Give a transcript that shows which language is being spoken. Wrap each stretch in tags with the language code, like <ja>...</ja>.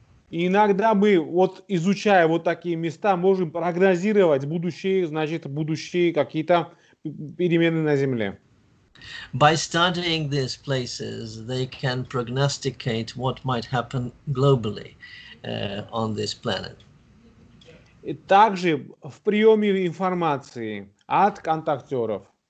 <ru>И иногда мы, вот изучая вот такие места, можем прогнозировать будущие какие-то перемены на Земле.</ru> <en>By studying these places, they can prognosticate what might happen globally on this planet.</en> <ru>И также в приеме информации от контактеров.</ru>